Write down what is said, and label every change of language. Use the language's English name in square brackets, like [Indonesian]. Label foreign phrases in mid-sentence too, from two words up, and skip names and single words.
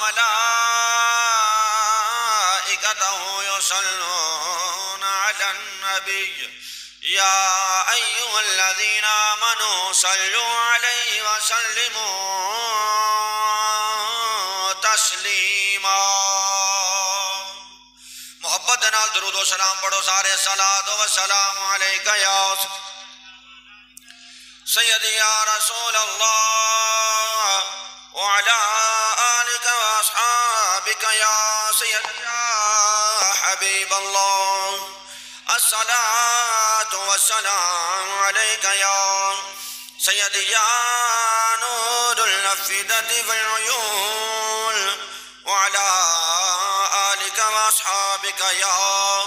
[Arabic] وملائكته يصلون على النبي يا أيها الذين آمنوا صلوا عليه وسلموا تسليما [Punjabi] محبت نال درود و سلام پڑھو سارے [Arabic] صلاۃ و سلام علیک یا سیدی یا رسول اللہ وعلى آلك وأصحابك يا سيدي يا حبيب الله الصلاة والسلام عليك يا سيدي يا نور الأفئدة والعيون وعلى آلك وأصحابك يا